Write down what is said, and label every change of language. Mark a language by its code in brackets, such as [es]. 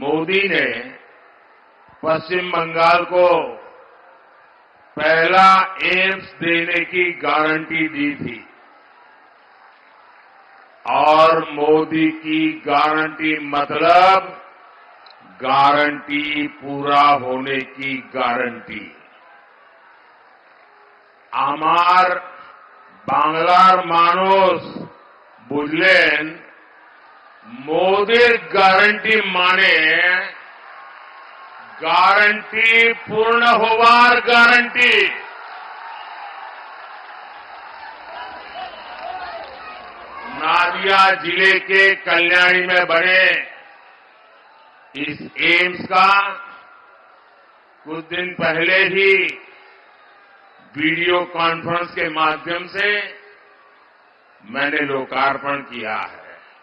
[hi] मोदी ने पश्चिम बंगाल को पहला एम्स देने की गारंटी दी थी, और मोदी की गारंटी मतलब गारंटी पूरा होने की गारंटी। [bn] আমার বাংলার মানুষ বুঝলেন, মোদির গ্যারান্টি মানে গ্যারান্টি পূর্ণ হওয়ার গ্যারান্টি। [hi] नादिया जिले के कल्याणी में बने इस एम्स का कुछ दिन पहले ही वीडियो कॉन्फ्रेंस के माध्यम से मैंने लोकार्पण किया है।